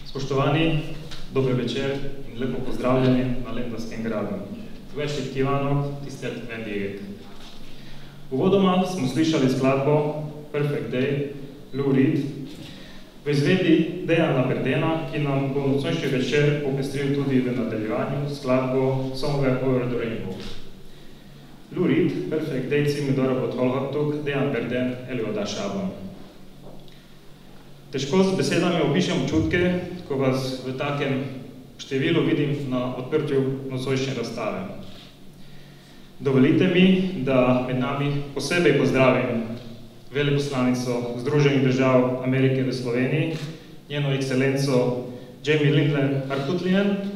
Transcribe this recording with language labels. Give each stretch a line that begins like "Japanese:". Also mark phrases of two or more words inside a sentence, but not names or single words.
Slovenian: Spoštovani, dober večer in lepo pozdravljeni na Lendvajskem gradu.
Hungarian: Večer kívánok, tisztelt vendégek!
Slovenian: Uvodoma smo slišali skladbo Perfect Day, Lou Reed, v izvedbi Dejana Berdena, ki nam bo nocojšnji večer popestril tudi v nadaljevanju skladbo Somewhere Over the Rainbow.
Hungarian: Lou Reed, Perfect Day című darabot hallhattuk Dejan Berden előadásában.
Slovenian: Težko z besedami opišem občutke, ko vas v takem številu vidim na odprtju nocojšnje razstave. Dovolite mi, da med nami posebej pozdravim veleposlanico Združenih držav Amerike v Sloveniji, njeno ekscelenco Jamie Lindler Harkutlien,